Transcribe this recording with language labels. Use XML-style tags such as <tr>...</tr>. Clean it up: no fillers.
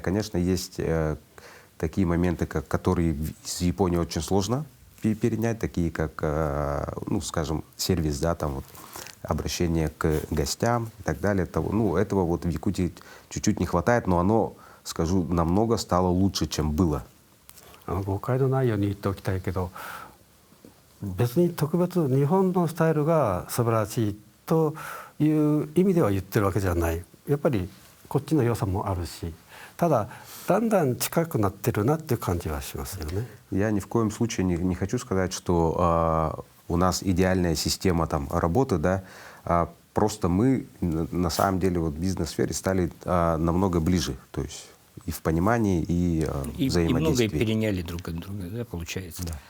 <ru>Конечно, есть такие моменты, которые с Японией очень сложно перенять, такие как, ну, скажем, сервис, да, там вот, обращение к гостям и так далее. Этого вот в Якутии чуть-чуть не хватает, но оно, скажу, намного стало лучше, чем было.</ru> <ja>誤解のないように言っておきたいけど、別に特別日本のスタイルが素晴らしいという意味では言ってるわけじゃない。やっぱりこっちの良さもあるし、ただだんだん近くなってるなっていう感じはしますよね。</ja> <ru>Я ни в коем случае не хочу сказать, что у нас идеальная система там работы, да. Просто мы на самом деле вот в бизнес-сфере стали намного ближе, то есть и в понимании, и взаимодействии. И многое переняли друг от друга, да, получается.</ru>